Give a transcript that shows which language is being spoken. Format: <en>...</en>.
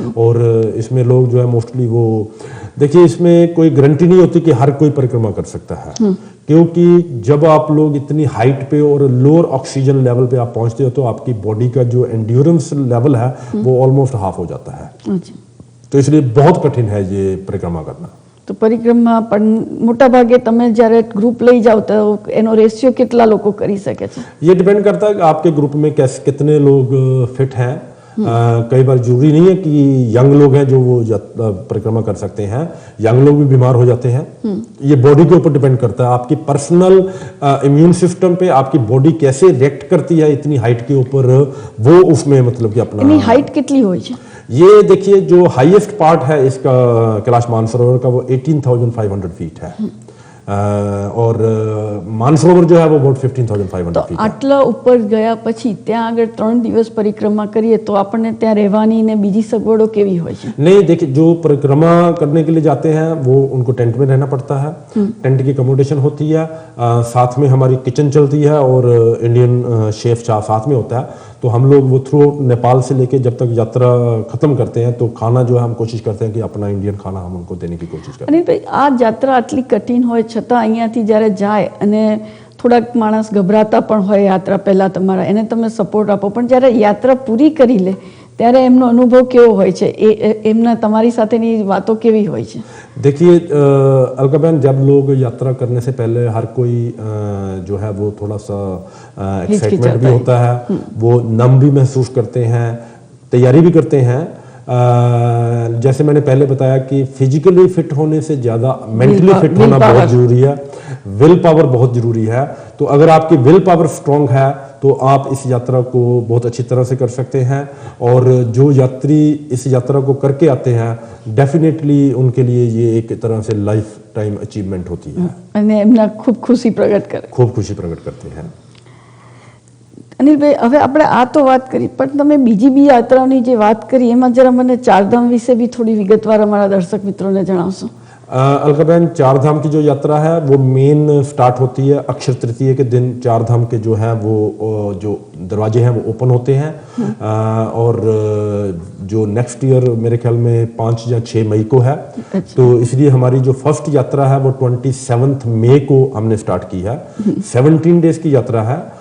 <hi>और इसमें लोग जो है मोस्टली वो देखिए इसमें कोई गारंटी नहीं होती कि हर कोई परिक्रमा कर सकता है क्योंकि जब आप लोग इतनी हाइट पे और लोअर ऑक्सीजन लेवल पे आप पहुंचते हो तो आपकी बॉडी का जो एंड्योरेंस लेवल है वो ऑलमोस्ट हाफ हो जाता है। तो इसलिए बहुत कठिन है ये परिक्रमा करना।</hi> <gu>તો પરિક્રમા પણ મોટા ભાગે તમે જ્યારે ગ્રુપ લઈ જાઓ તો એનો રેશિયો કેટલા લોકો કરી શકે છે?</gu> <hi>ये डिपेंड करता है कि आपके ग्रुप में कितने लोग फिट हैं। कई बार जरूरी नहीं है कि यंग लोग हैं जो वो परिक्रमा कर सकते हैं, यंग लोग भी बीमार हो जाते हैं। ये बॉडी के ऊपर डिपेंड करता है, आपकी पर्सनल इम्यून सिस्टम पे आपकी बॉडी कैसे रिएक्ट करती है इतनी हाइट के ऊपर, वो उसमें मतलब कि अपना</hi> <gu>એની હાઈટ કેટલી હોય છે?</gu> <hi>ये देखिए जो हाईएस्ट पार्ट है इसका कैलाश मानसरोवर का वो 18,500 फीट है और मानसरोवर जो है वो अबाउट 15,500 फीट।</hi> <gu>આટલા ઉપર ગયા પછી ત્યાં આગળ 3 દિવસ પરિક્રમા કરીએ તો આપણને ત્યાં રહેવાની ને બીજી સગવડો કેવી હોય છે?</gu> <hi>नहीं देखिए जो परिक्रमा करने के लिए जाते हैं वो उनको टेंट में रहना पड़ता है, टेंट की अकोमोडेशन होती है, साथ में हमारी किचन चलती है और इंडियन शेफ साथ में होता है। तो हम लोग वो थ्रू नेपाल से लेके जब तक यात्रा खत्म करते हैं तो खाना जो है हम कोशिश करते हैं कि अपना इंडियन खाना हम उनको देने की कोशिश करते हैं।</hi> <gu>અને ભાઈ આ यात्रा આટલી કઠિન હોય છતાં અહીંયાથી જ્યારે જાય અને થોડાક માણસ ગભરાતા પણ હોય યાત્રા પહેલા તમારા એને તમે સપોર્ટ આપો, પણ જ્યારે યાત્રા પૂરી કરી લે ત્યારે એમનો અનુભવ કેવો હોય છે, એમના તમારી સાથેની વાતો કેવી હોય છે?</gu> <hi>देखिए अलका बहन जब लोग यात्रा करने से पहले हर कोई जो है वो थोड़ा सा एक्साइटमेंट भी होता है, वो नम भी महसूस करते हैं, तैयारी भी करते हैं। जैसे मैंने पहले बताया कि फिजिकली फिट होने से ज़्यादा मेंटली फिट होना बहुत ज़रूरी है, विल पावर बहुत ज़रूरी है। तो अगर आपकी विल पावर स्ट्रॉन्ग है तो आप इस यात्रा को बहुत अच्छी तरह से कर सकते हैं और जो यात्री इस यात्रा को करके आते हैं डेफिनेटली उनके लिए ये एक तरह से लाइफ टाइम अचीवमेंट होती है</hi> <gu>અને એમના ખૂબ ખુશી પ્રગટ કરે,</gu> <hi>खूब खुशी प्रकट करते हैं।</hi> <gu>અનિલભાઈ હવે આપણે આ તો વાત કરી, પણ તમે બીજી બી યાત્રાઓની જે વાત કરી એમાં જરા મને ચારધામ વિશે બી થોડી વિગતવાર અમારા દર્શક મિત્રોને જણાવશો?</gu> <hi>अलका बहन चार धाम की जो यात्रा है वो मेन स्टार्ट होती है अक्षय तृतीया के दिन। चार धाम के जो है वो जो दरवाजे हैं वो ओपन होते हैं और जो नेक्स्ट ईयर मेरे ख्याल में 5 या 6 मई को है। तो इसलिए हमारी जो फर्स्ट यात्रा है वो 27 मई को हमने स्टार्ट की है। 17 डेज की यात्रा है</hi>